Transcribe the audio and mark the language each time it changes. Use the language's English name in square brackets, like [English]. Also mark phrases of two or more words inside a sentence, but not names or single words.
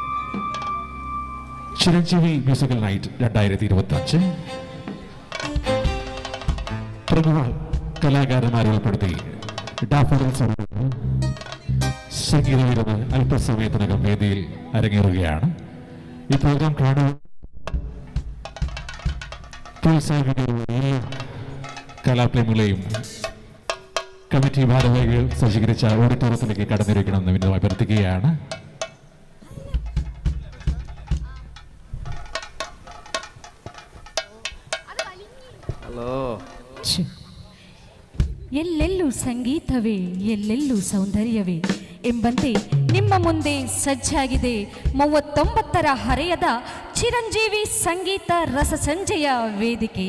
[Malayalam] ചിരഞ്ജീവി മ്യൂസിക്കൽ നൈറ്റ് 2025 പ്രമുഖ കലാകാരന്മാരെ ഉൾപ്പെടുത്തി ഡാഫോഡിൽസ് സംഗീത വിരുന്ന് അല്പസമയത്തിനകം വേദിയിൽ അരങ്ങേറുകയാണ്. ഈ പ്രോഗ്രാം കാണുക പ്രോത്സാഹിപ്പിക്കുന്ന എല്ലാ കലാപ്രേമികളെയും കമ്മിറ്റി ഭാരവാഹികൾ സജ്ജീകരിച്ച ഓഡിറ്റോറിയത്തിലേക്ക് കടന്നിരിക്കണമെന്ന് വിനോദം അഭ്യർത്ഥിക്കുകയാണ്. [Kannada] ಎಲ್ಲೆಲ್ಲೂ ಸಂಗೀತವೇ, ಎಲ್ಲೆಲ್ಲೂ ಸೌಂದರ್ಯವೇ ಎಂಬಂತೆ ನಿಮ್ಮ ಮುಂದೆ ಸಜ್ಜಾಗಿದೆ 39ರ ಹರೆಯದ ಚಿರಂಜೀವಿ ಸಂಗೀತ ರಸಸಂಜೆಯ ವೇದಿಕೆ.